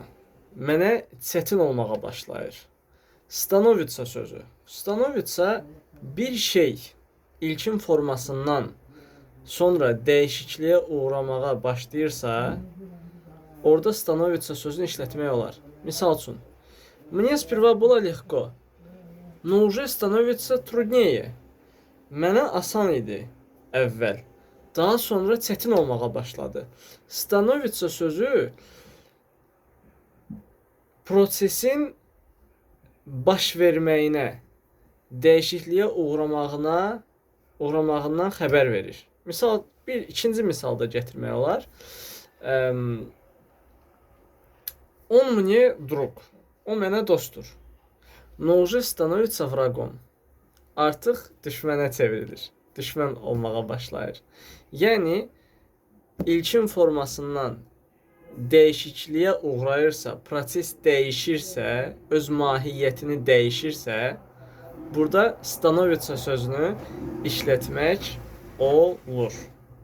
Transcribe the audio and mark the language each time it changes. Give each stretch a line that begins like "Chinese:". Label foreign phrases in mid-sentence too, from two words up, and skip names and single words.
Azerbaijani: Mənə çətin olmağa başlayır. Становится sözü. Становится bir şey ilkin formasından sonra dəyişikliyə uğramağa başlayırsa, orada становится sözünü işlətmək olar. Misal üçün,
Russian: мне сперва было легко, но уже становится труднее.
Azerbaijani: Mənə asan idi əvvəl. Daha sonra çətin olmağa başladı. Становится sözü prosesin baş verməyinə, dəyişikliyə uğramağından xəbər verir. Misal, ikinci misalda gətirmək olar.
Russian: Он мне друг.
Azerbaijani: O mənə dostdur.
Russian: Но уже становится врагом.
Azerbaijani: Artıq düşmənə çevrilir. Düşmən olmağa başlayır. Yəni, ilkin formasından dəyişikliyə uğrayırsa, proses dəyişirsə, öz mahiyyətini dəyişirsə, burada становится sözünü işlətmək olur.